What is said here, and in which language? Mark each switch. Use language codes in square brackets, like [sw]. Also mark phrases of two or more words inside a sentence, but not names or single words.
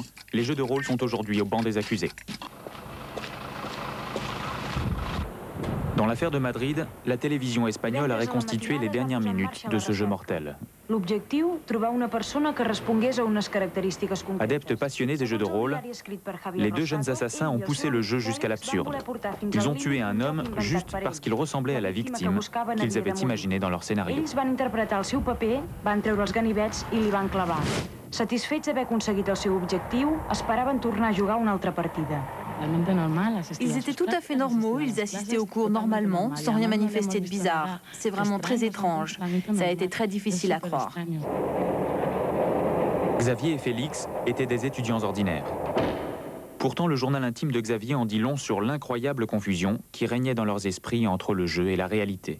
[fr] Les jeux de rôle sont aujourd'hui au banc des accusés. Dans l'affaire de Madrid, la télévision espagnole a reconstitué les dernières minutes de ce jeu mortel. Adeptes passionnés des jeux de rôle, les 2 jeunes assassins ont poussé le jeu jusqu'à l'absurde. Ils ont tué un homme juste parce qu'il ressemblait à la victime qu'ils avaient imaginée dans leur scénario. [ca] Satisfets d'haver aconseguit el seu objectiu, esperaven tornar a jugar una altra partida. [fr] Ils étaient tout à fait normaux, ils assistaient aux cours normalement, sans rien manifester de bizarre. C'est vraiment très étrange. Ça a été très difficile à croire. Xavier et Félix étaient des étudiants ordinaires. Pourtant, le journal intime de Xavier en dit long sur l'incroyable confusion qui régnait dans leurs esprits entre le jeu et la réalité.